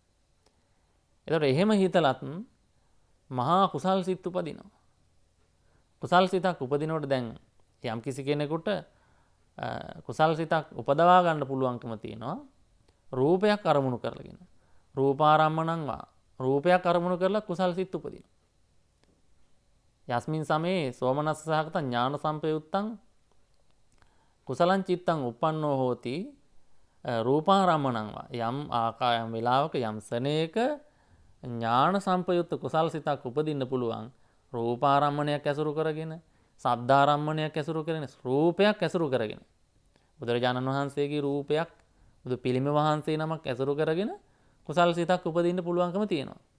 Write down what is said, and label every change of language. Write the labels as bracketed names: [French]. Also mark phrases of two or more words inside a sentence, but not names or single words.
[Sinhala] ඒතකොට එහෙම හිතලත් මහා කුසල් සිත් උපදිනවා. කුසල් සිතක් උපදිනකොට දැන් යම් කිසි කෙනෙකුට කුසල් සිතක් උපදවා ගන්න පුළුවන්කම තියෙනවා. රූපයක් අරමුණු කරගෙන. [Pali] රූපාරම්මණං වා [Sinhala] රූපයක් අරමුණු කරලා කුසල් සිත් උපදිනවා. [Pali] යස්මින් සමේ සෝමනස්ස සහගත ඥාන සම්පයුත්තං කුසලං චිත්තං uppannෝ හෝති රූපාරම්මණං වා [Sinhala] යම් ආකාරයම් වේලාවක යම් සනේක ඥාන සම්පයුත්ත කුසල් සිතක් උපදින්න පුළුවන් රූපාරම්මණයක් ඇසුරු කරගෙන සද්ධාරම්මණයක් ඇසුරු කරගෙන රූපයක් ඇසුරු කරගෙන බුදුරජාණන් වහන්සේගේ රූපයක් බුදු පිළිම වහන්සේ නමක් ඇසුරු කරගෙන කුසල් සිතක් උපදින්න පුළුවන්කම තියෙනවා.